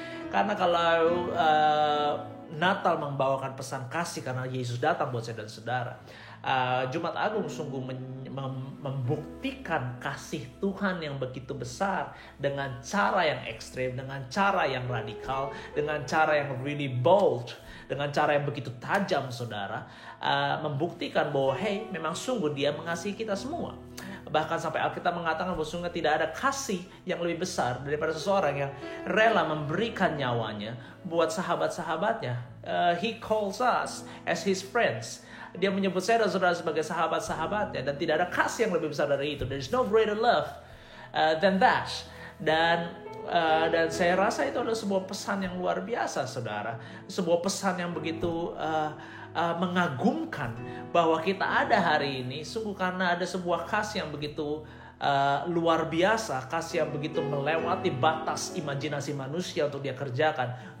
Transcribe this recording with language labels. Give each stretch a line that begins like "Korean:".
Indonesian: Karena kalau Natal membawakan pesan kasih karena Yesus datang buat saya dan saudara, Jumat Agung sungguh membuktikan kasih Tuhan yang begitu besar dengan cara yang ekstrem, dengan cara yang radikal, dengan cara yang
English: really bold,
Indonesian: dengan cara yang begitu tajam, saudara, membuktikan bahwa memang sungguh Dia mengasihi kita semua. Bahkan sampai Alkitab mengatakan bahwa sungguh tidak ada kasih yang lebih besar daripada seseorang yang rela memberikan nyawanya buat sahabat-sahabatnya.
English: He calls us as His friends.
Indonesian: Dia menyebut saya dan saudara sebagai sahabat-sahabatnya, dan tidak ada kasih yang lebih besar dari itu.
English: There is no greater love than that.
Indonesian: Dan saya rasa itu adalah sebuah pesan yang luar biasa, saudara. Sebuah pesan yang begitu mengagumkan, bahwa kita ada hari ini sungguh karena ada sebuah kasih yang begitu luar biasa, kasih yang begitu melewati batas imajinasi manusia untuk Dia kerjakan.